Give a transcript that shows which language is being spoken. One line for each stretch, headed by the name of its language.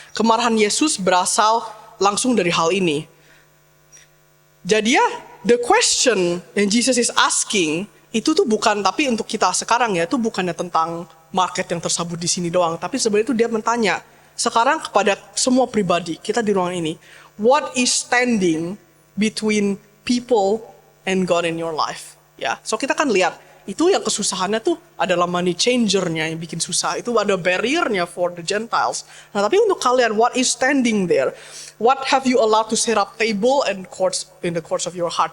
Indonesian: Kemarahan Yesus berasal langsung dari hal ini. Jadi ya,
English: the question
Indonesian: yang
English: Jesus is asking
Indonesian: itu tuh bukan tapi untuk kita sekarang ya, itu bukannya tentang market yang tersebut di sini doang, tapi sebenarnya itu dia bertanya sekarang kepada semua pribadi kita di ruangan ini,
English: what is standing between people and God in your life.
Indonesian: Ya, so kita kan lihat itu yang kesusahannya tuh adalah money changernya yang bikin susah. Itu ada barriernya
English: for the Gentiles.
Indonesian: Nah, tapi untuk kalian,
English: what is standing there? What have you allowed to set up table and courts in the courts of your heart?